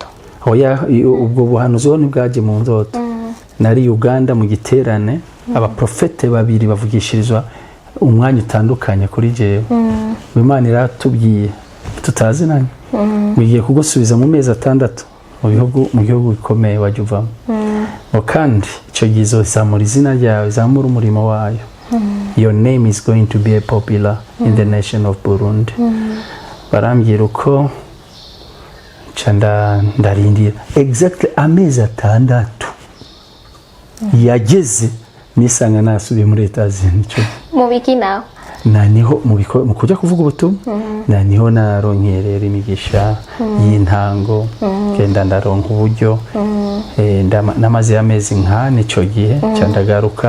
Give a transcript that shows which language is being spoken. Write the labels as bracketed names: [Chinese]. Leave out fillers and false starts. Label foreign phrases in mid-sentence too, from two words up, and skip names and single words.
[Rundi] oya ubwo buhanuzi ni bwaje mu ndoto nari Uganda mu giterane abaprofete babiri bavugishirizwa umwanya utandukanye kuri jewe Imana iratubwiye tutazi nani ngiye kugusubiza mu mezi 6 mu gihugu gikomeye wajya uvamo kandi icyo gihe izamura izina ryawe izamura umurimo wayo. [English] Your name is going to be popular in the nation of Burundi. [Rundi] Barambwira uko ndarindira exactly amezi 6 yageze nisanga nasubiye muri Etats-Unis. Mu biki nawe niho mu kujya kuvuga ubutumwa niho naronkerera imigisha y'intango genda ndaronka uburyo namaze y'amezi nkane icyo gihe cyandagaruka